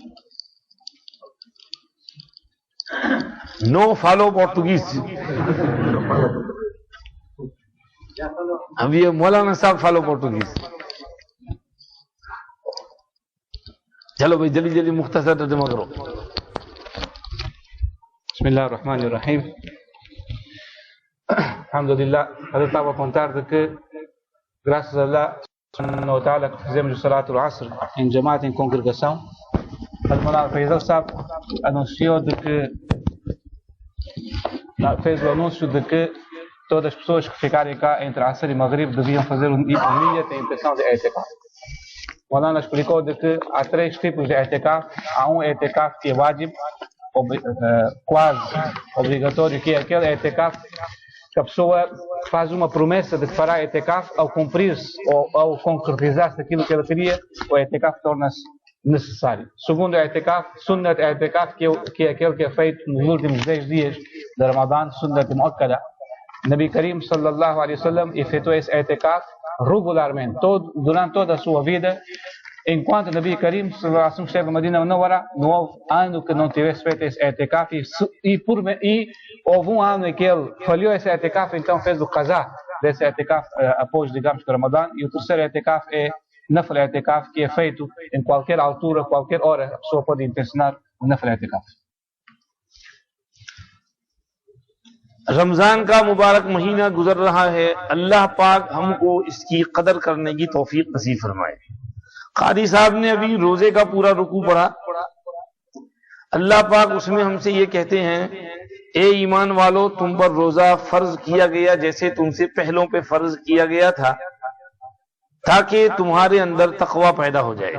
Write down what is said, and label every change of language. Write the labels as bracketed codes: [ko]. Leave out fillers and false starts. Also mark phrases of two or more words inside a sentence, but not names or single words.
[en] no follow Portuguese, [ur] اب یہ مولانا صاحب [en] follow Portuguese. [ur] چلو بھائی جلدی جلدی مختصر ترجمہ کرو۔ [ar] بسم الله الرحمن الرحيم. Alhamdulillah, [pt] eu estava a contar de que, graças a Allah [ar] سبحانه وتعالى, [pt] que fizemos o [ar] صلاة العصر [pt] em Jamaat, em congregação. O Maulana Faisal Saab anunciou de que, fez o anúncio de que todas as pessoas que ficarem cá entre Asr e Maghrib deviam fazer um niyat em intenção de etikaf. O Maulana explicou de que há três tipos de etikaf. Há um etikaf que é wajib, quase obrigatório, que é aquele etikaf que a pessoa faz uma promessa de que fará etikaf. Ao cumprir-se ou ao concretizar-se aquilo que ela queria, o etikaf torna-se necessário. Segundo etikaf, [ar] سنة اعتكاف, [pt] que é aquele que é feito nos últimos 10 dias de Ramadã, [ar] سنة مؤكدة. [pt] Nabi Karim [ar] صلى الله عليه وسلم [pt] efetuou esse etikaf regularmente, durante toda a sua vida. Enquanto Nabi Karim [ar] صلى الله عليه وسلم [pt] esteve na Medina Munawwara, não houve ano que não tivesse feito esse etikaf, e houve um ano em que ele falhou esse etikaf, então fez o qaza desse etikaf após, digamos, que Ramadã. E o terceiro etikaf é [ar] نفل اعتكاف, [pt] que é feito em qualquer altura, qualquer hora, a pessoa pode intencionar o [ar] نفل اعتكاف. [ur] رمضان کا مبارک مہینہ گزر رہا ہے، اللہ پاک ہم کو اس کی قدر کرنے کی توفیق نصیب فرمائے۔ قاری صاحب نے ابھی روزے کا پورا رکوع پڑھا، اللہ پاک اس میں ہم سے یہ کہتے ہیں، اے ایمان والو، تم پر روزہ فرض کیا گیا جیسے تم سے پہلوں پہ فرض کیا گیا تھا، تاکہ تمہارے اندر تقوی پیدا ہو جائے۔